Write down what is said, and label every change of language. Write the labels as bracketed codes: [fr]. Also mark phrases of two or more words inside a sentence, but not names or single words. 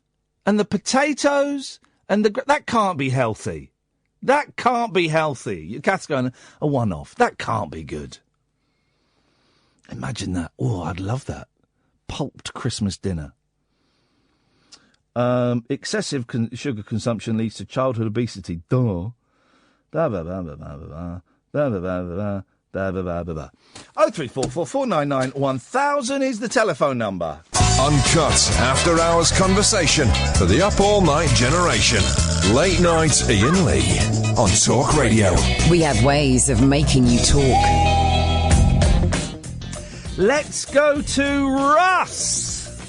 [en] and the potatoes, and that can't be healthy. That can't be healthy. Kath's going, a one-off. That can't be good. Imagine that. Oh, I'd love that. Pulped Christmas dinner. Excessive sugar consumption leads to childhood obesity. Duh. Ba ba ba ba ba ba ba ba ba ba ba ba ba ba. 0344 499 1000 is the telephone number. Uncut after-hours conversation for the up-all-night generation. Late night Iain Lee on Talk Radio. We have ways of making you talk. Let's go to Russ.